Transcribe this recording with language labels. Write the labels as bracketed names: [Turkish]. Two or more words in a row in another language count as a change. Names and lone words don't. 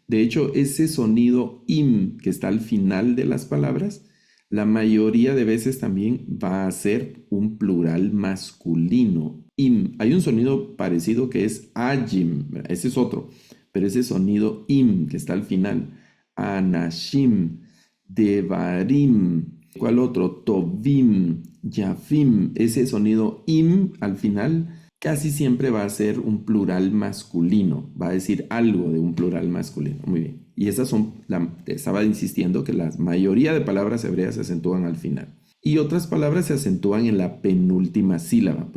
[Spanish] De hecho, ese sonido im que está al final de las palabras, la mayoría de veces también va a ser un plural masculino. Im. Hay un sonido parecido que es ajim, ese es otro, pero ese sonido im que está al final, [Hebrew] אנשים דברים, [Spanish] ¿cuál otro? [Hebrew] טובים יפים, [Spanish] ese sonido im al final casi siempre va a ser un plural masculino, va a decir algo de un plural masculino. Muy bien. Y esas son, estaba insistiendo que la mayoría de palabras hebreas se acentúan al final. Y otras palabras se acentúan en la penúltima sílaba.